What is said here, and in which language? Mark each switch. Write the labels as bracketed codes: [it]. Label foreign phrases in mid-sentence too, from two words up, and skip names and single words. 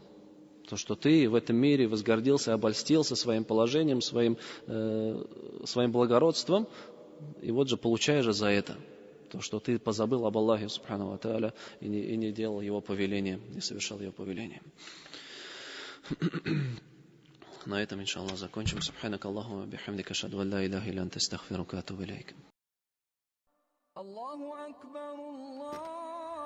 [ru] То, что ты в этом мире возгордился, обольстился своим положением, своим благородством, и вот же получаешь же за это. То, что ты позабыл об Аллахе [ar] سبحانه وتعالى [ru] и не делал его повеления, не совершал его повеления. На этом, иншаллах, закончим. [ar] سبحانك اللهم وبحمدك، أشهد أن لا إله إلا أنت، أستغفرك وأتوب إليك. الله أكبر، الله.